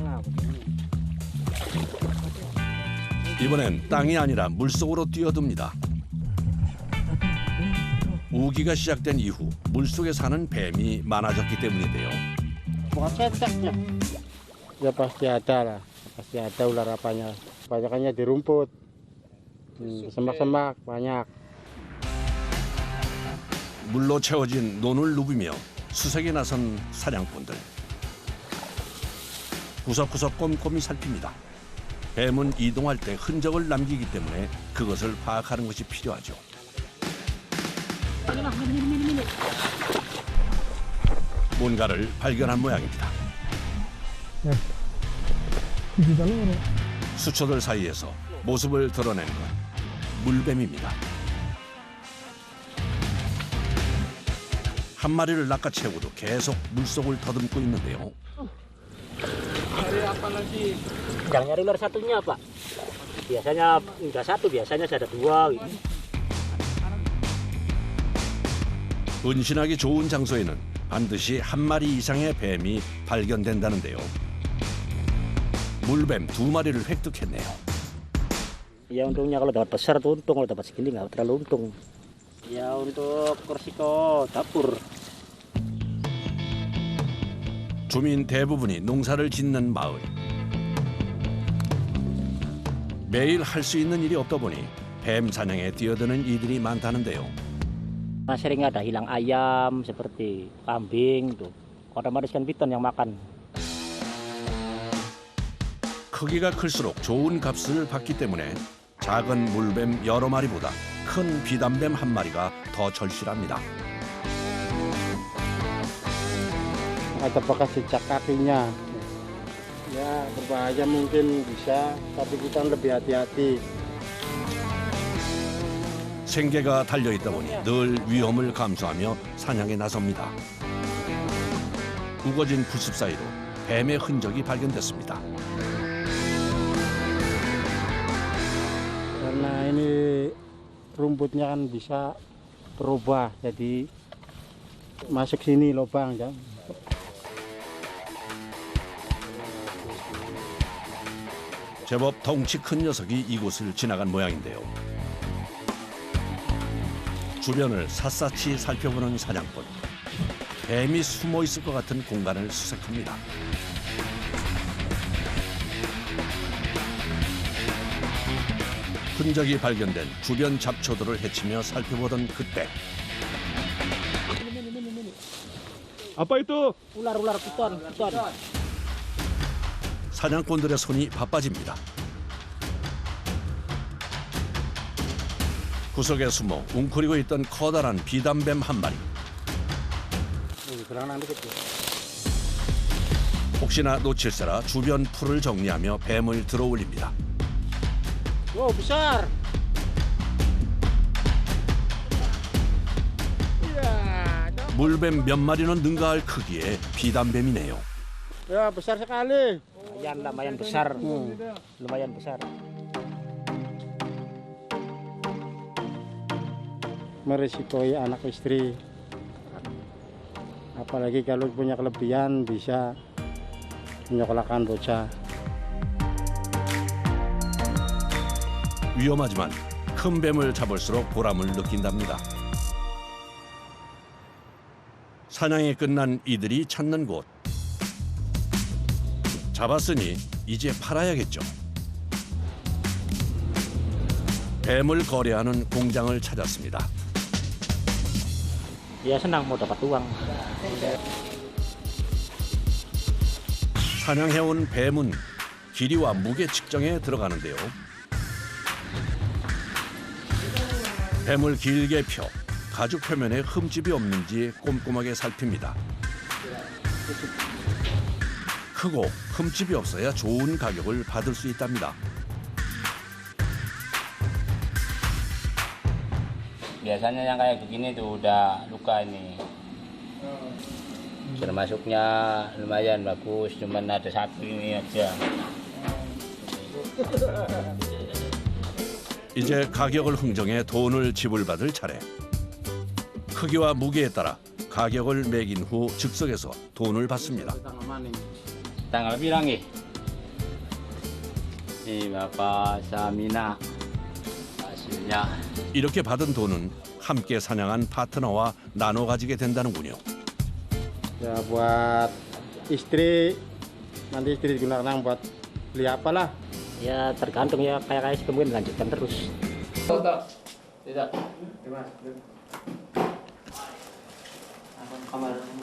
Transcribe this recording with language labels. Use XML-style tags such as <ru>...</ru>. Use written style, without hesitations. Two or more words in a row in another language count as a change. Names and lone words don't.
<ko>이번엔 땅이 아니라 물속으로 뛰어듭니다. 우기가 시작된 이후 물속에 사는 뱀이 많아졌기 때문인데요.</ko> <id>Ya pasti ada lah, pasti ada ular apanya. Banyakannya di rumput, semak-semak banyak.</id> <ko>물로 채워진 논을 누비며 수색에 나선 사냥꾼들. 구석구석 꼼꼼히 살핍니다. 뱀은 이동할 때 흔적을 남기기 때문에 그것을 파악하는 것이 필요하죠. 뭔가를 발견한 모양입니다. 수초들 사이에서 모습을 드러낸 건 물뱀입니다. 한 마리를 낚아채우고도 계속 물속을 더듬고 있는데요.</ko> <id>Yang nyari ular satunya, Pak. Biasanya enggak satu, biasanya ada dua.</id> <ko>은신하기 좋은 장소에는 반드시 한 마리 이상의 뱀이 발견된다는데요. 물뱀 2마리를 획득했네요.</ko> <id>Ya untungnya kalau dapat besar tuh untung, kalau dapat segini nggak terlalu untung. Ya untuk resiko dapur.</id> <ko>주민 대부분이 농사를 짓는 마을. 매일 할 수 있는 일이 없다 보니 뱀 사냥에 뛰어드는 이들이 많다는데요.</ko> <id>Nah, sering ada hilang ayam seperti kambing tuh. Otomatis kan piton yang makan.</id> <ko>크기가 클수록 좋은 값을 받기 때문에 작은 물뱀 여러 마리보다 큰 비단뱀 한 마리가 더 절실합니다.</ko> <id>Ada bekas jejak kakinya. Ya berbahaya mungkin bisa, tapi kita lebih hati-hati.</id> <ko>생계가 달려있다 보니 늘 위험을 감수하며 사냥에 나섭니다. 우거진 풀숲 사이로 뱀의 흔적이 발견됐습니다.</ko> <id>Karena ini rumputnya kan bisa berubah, jadi masuk sini lubang ya.</id> <ko>제법 덩치 큰 녀석이 이곳을 지나간 모양인데요. 주변을 샅샅이 살펴보는 사냥꾼. 뱀이 숨어 있을 것 같은 공간을 수색합니다. 흔적이 발견된 주변 잡초들을 헤치며 살펴보던 그때</ko> <id>Apa itu? Ular piton.</id> <ko>사냥꾼들의 손이 바빠집니다. 구석에 숨어 웅크리고 있던 커다란 비단뱀 한 마리. 혹시나 놓칠세라 주변 풀을 정리하며 뱀을 들어올립니다.</ko> <id>Wow, besar.</id> <ko>물뱀 몇 마리는 능가할 크기의 비단뱀이네요.</ko> <id>Ya, besar sekali. Lumayan besar. Lumayan besar. Merisikoi anak istri. Apalagi kalau punya kelebihan bisa menyekolahkan bocah.</id> <ko>위험하지만 큰 뱀을 잡을수록 보람을 느낀답니다. 사냥이 끝난 이들이 찾는 곳. 잡았으니 이제 팔아야겠죠. 뱀을 거래하는 공장을 찾았습니다.</ko> <id>Ya senang mau dapat uang.</id> <ko>사냥해온 뱀은 길이와 무게 측정에 들어가는데요. 뱀을 길게 펴 가죽 표면에 흠집이 없는지 꼼꼼하게 살핍니다. 크고 흠집이 없어야 좋은 가격을 받을 수 있답니다.</ko> <id>Biasanya yang kayak begini tuh udah luka ini. Termasuknya lumayan bagus, cuman ada satu ini aja.</id> <ko>이제 가격을 흥정해 돈을 지불받을 차례. 크기와 무게에 따라 가격을 매긴 후 즉석에서 돈을 받습니다.</ko> <id>Tanggal bilang nih. Nih Bapak Samina hasilnya.</id> <ko>이렇게 받은 돈은 함께 사냥한 파트너와 나눠 가지게 된다는군요.</ko> <id>Ya buat istri, nanti istri digunakan buat beli apalah. Ya tergantung ya, kayak mungkin lanjutkan terus. Tidak. Kamar.</id>